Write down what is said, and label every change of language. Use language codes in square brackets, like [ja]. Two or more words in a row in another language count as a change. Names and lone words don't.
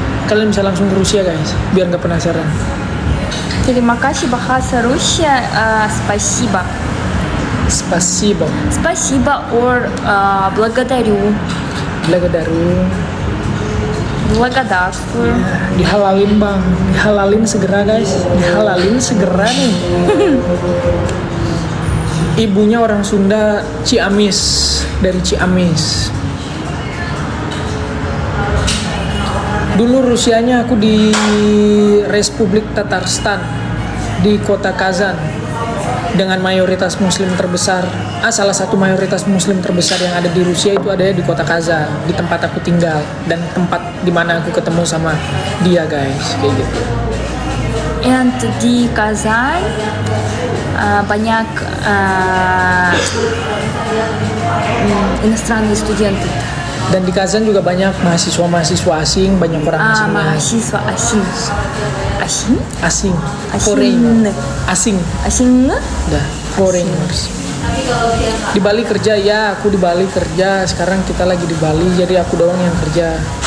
[id] Kalian bisa langsung ke Rusia guys, biar nggak penasaran. Terima kasih bahasa Rusia. [ru] Спасибо. Spasibo. Спасибо or благодарю. Благодарю. Благодарствую. [id] Ya, dihalalin bang, dihalalin segera guys, dihalalin segera nih. Ibunya orang Sunda, Ciamis, dari Ciamis. Dulu Rusianya aku di Republik Tatarstan, di kota Kazan, dengan mayoritas muslim terbesar. Salah satu mayoritas muslim terbesar yang ada di Rusia itu ada di kota Kazan, di tempat aku tinggal dan tempat dimana aku ketemu sama dia guys, kayak gitu. And di Kazan banyak [ru] иностранные студенты. [id] Dan di Kazan juga banyak mahasiswa-mahasiswa asing, banyak orang asing. Mahasiswa asing. Asing? Asing. Asing. Foreign. Asing. Asing? Dah, foreigners. Di Bali kerja ya, aku di Bali kerja. Sekarang kita lagi di Bali, jadi aku doang yang kerja.